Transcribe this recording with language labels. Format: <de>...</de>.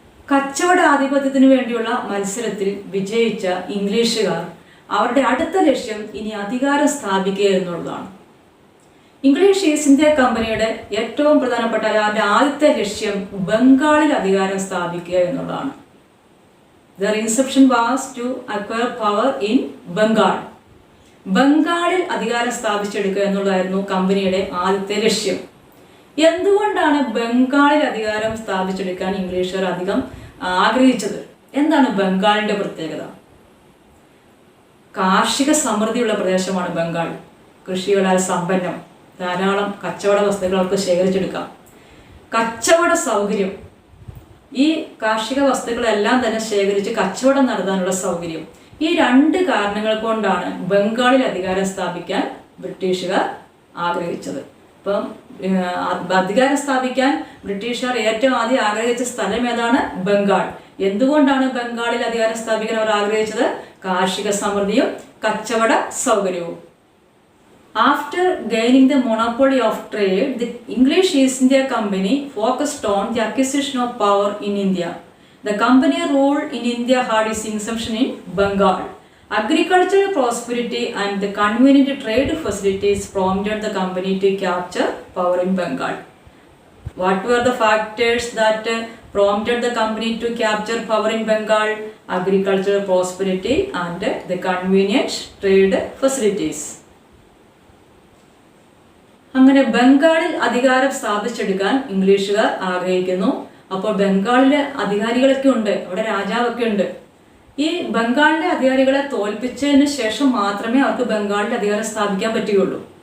<ml>കച്ചവട ആധിപത്യത്തിന് വേണ്ടിയുള്ള മത്സരത്തിൽ വിജയിച്ച ഇംഗ്ലീഷുകാർ അവരുടെ അടുത്ത ലക്ഷ്യം ഇനി അധികാരം സ്ഥാപിക്കുക എന്നുള്ളതാണ്. ഇംഗ്ലീഷ് ഈസ്റ്റ് ഇന്ത്യ കമ്പനിയുടെ ഏറ്റവും പ്രധാനപ്പെട്ട അവരുടെ ആദ്യത്തെ ലക്ഷ്യം ബംഗാളിൽ അധികാരം സ്ഥാപിക്കുക എന്നുള്ളതാണ്.</ml> <en>Their inception was to acquire power in Bengal.</en> <ml>ബംഗാളിൽ അധികാരം സ്ഥാപിച്ചെടുക്കുക എന്നുള്ളതായിരുന്നു കമ്പനിയുടെ ആദ്യത്തെ ലക്ഷ്യം. എന്തുകൊണ്ടാണ് ബംഗാളിൽ അധികാരം സ്ഥാപിച്ചെടുക്കാൻ ഇംഗ്ലീഷുകാർ അധികം ആഗ്രഹിച്ചത്? എന്താണ് ബംഗാളിന്റെ പ്രത്യേകത? കാർഷിക സമൃദ്ധിയുള്ള പ്രദേശമാണ് ബംഗാൾ. കൃഷികളാൽ സമ്പന്നം, ധാരാളം കച്ചവട വസ്തുക്കൾ അവർക്ക് ശേഖരിച്ചെടുക്കാം. കച്ചവട സൗകര്യം, ഈ കാർഷിക വസ്തുക്കളെല്ലാം തന്നെ ശേഖരിച്ച് കച്ചവടം നടത്താനുള്ള സൗകര്യം, ഈ 2 കാരണങ്ങൾ കൊണ്ടാണ് ബംഗാളിൽ അധികാരം സ്ഥാപിക്കാൻ ബ്രിട്ടീഷുകാർ ആഗ്രഹിച്ചത്. അപ്പം അധികാരം സ്ഥാപിക്കാൻ ബ്രിട്ടീഷുകാർ ഏറ്റവും ആദ്യം ആഗ്രഹിച്ച സ്ഥലം ഏതാണ്? ബംഗാൾ. എന്തുകൊണ്ടാണ് ബംഗാളിൽ അധികാരം സ്ഥാപിക്കാൻ അവർ ആഗ്രഹിച്ചത്? കാർഷിക സമൃദ്ധിയും കച്ചവട സൗകര്യവും.</ml> <en>After gaining the monopoly of trade, the English East India Company focused on the acquisition of power in India. The company rule in India had its inception in Bengal. Agricultural prosperity and the convenient trade facilities prompted the company to capture power in Bengal. What were the factors that prompted the company to capture power in Bengal? Agricultural prosperity and the convenient trade facilities.</en> <ml>അങ്ങനെ ബംഗാളിൽ അധികാരം സ്ഥാപിച്ചെടുക്കാൻ ഇംഗ്ലീഷുകാർ ആഗ്രഹിക്കുന്നു. അപ്പോൾ ബംഗാളിലെ അധികാരികളൊക്കെ ഉണ്ട്, അവിടെ രാജാവൊക്കെ ഉണ്ട്. ഈ ബംഗാളിലെ അധികാരികളെ തോൽപ്പിച്ചതിന് ശേഷം മാത്രമേ അവർക്ക് ബംഗാളിൽ അധികാരം സ്ഥാപിക്കാൻ പറ്റുകയുള്ളൂ.</ml>